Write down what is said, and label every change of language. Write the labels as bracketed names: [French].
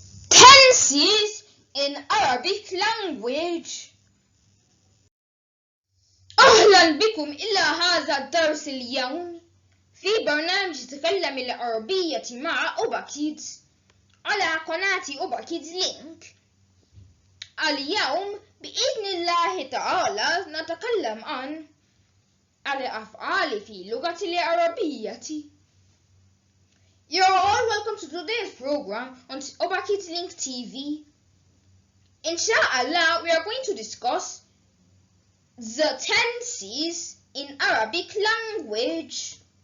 [English] tenses in Arabic language. [Arabic] أهلا بكم إلى هذا الدرس اليوم في برنامج تكلم العربية مع ObaKids على قناة ObaKids لينك. اليوم بإذن الله تعالى نتكلم عن الأفعال في اللغة العربية. [English] You're all welcome to today's program on ObaKids Link TV. Inshallah, we are going to discuss the tenses in Arabic language.